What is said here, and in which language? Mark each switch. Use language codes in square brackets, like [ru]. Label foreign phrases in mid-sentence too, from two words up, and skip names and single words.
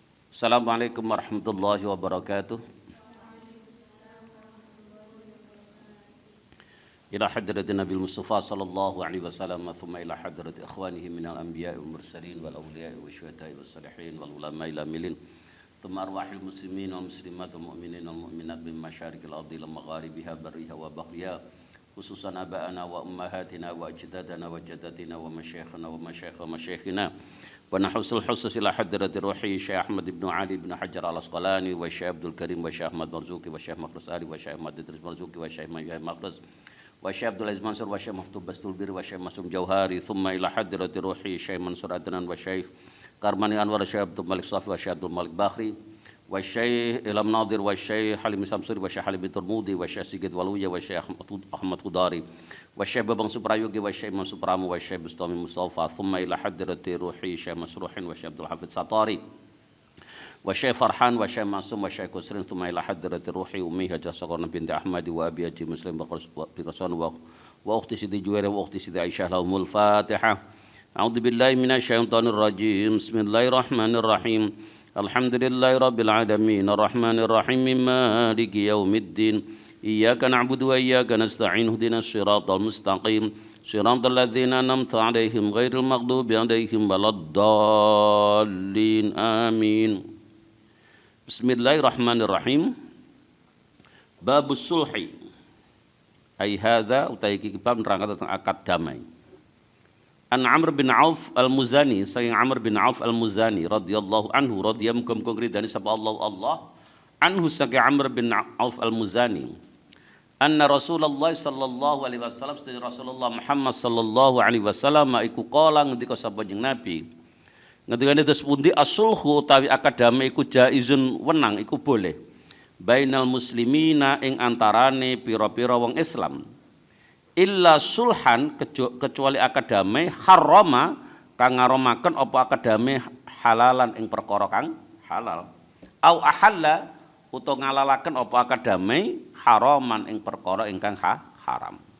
[ar] السلام عليكم ورحمة الله وبركاته. إلى حضرة النبي المصطفى صلى الله عليه وسلم، ثم إلى حضرة إخوانه من الأنبياء والمرسلين والأولياء والشهداء والصالحين والعلماء العاملين، ثم أرواح المسلمين والمسلمات والمؤمنين والمؤمنات من مشارق الأرض إلى مغاربها برها وبحرها، خصوصا آباءنا وأمهاتنا وأجدادنا وجداتنا و مشايخنا ومشايخ مشايخنا ونخص الخصوص إلى حضرة روح الشيخ أحمد بن علي بن حجر العسقلاني والشيخ عبد الكريم والشيخ أحمد مرزوقي والشيخ مخروص علي والشيخ أحمد إدريس مرزوقي والشيخ ميّه مخروص والشيخ عبد العزيز منصور والشيخ مفتوب بسط البر والشيخ معصوم جوهري، ثم إلى حضرة روح الشيخ منصور عدنان والشيخ كرماني أنور والشيخ عبد الملك صافي والشيخ عبد الملك بحري والشيخ إلهام نادر والشيخ حليم سمسوري والشيخ حليم ترمذي والشيخ سيجيت والويا والشيخ أحمد خضري والشيخ بابانج سوبرايوجي والشيخ إمام سوبرامو والشيخ بسطامي مصطفى، ثم إلى حضرة روح الشيخ مسروحين والشيخ عبد الحفيظ ستاري والشيخ فرحان والشيخ معصوم والشيخ كسرين، ثم إلى حضرة روح أمي الحاجة سكارنا بنت أحمدي وأبي الحاج مسلم بيراسون وأختي سيتي جويرة وأختي سيتي عائشة, لهم الفاتحة. أعوذ بالله من الشيطان الرجيم. بسم الله الرحمن الرحيم. الحمد لله رب العالمين، الرحمن الرحيم، مالك يوم الدين، إياك نعبد وإياك نستعين، اهدنا الصراط المستقيم، صراط الذين أنعمت عليهم غير المغضوب عليهم ولا الضالين. آمين. بسم الله الرحمن الرحيم. باب الصلح. [jv] Ai hadza utai iki bab nerangkan tentang akad damai. An Amr bin Auf al-Muzani, saking Amr bin Auf al-Muzani [ar] رضي الله عنه, [jv] radhiyallahu muga-muga ridani sapa Allah anhu, saking Amr bin Auf al-Muzani, [ar] أن رسول الله صلى الله عليه وسلم, [jv] sedaya Rasulullah Muhammad [ar] صلى الله عليه وسلم [jv] iku qala ngendika sapa jeneng Nabi, ngendikane terus pundi asulhu utawi akad damai iku jaizun wenang iku boleh [ar] بين المسلمين [jv] ing antarane pira-pira wong Islam, [ar] إلا صلحا [jv] kecuali akad damai harrama kang ngaromaken apa akad damai halalan ing perkara kang halal, [ar] أو أحل [jv] utawa ngalalaken apa akad damai haraman ing perkara ingkang haram.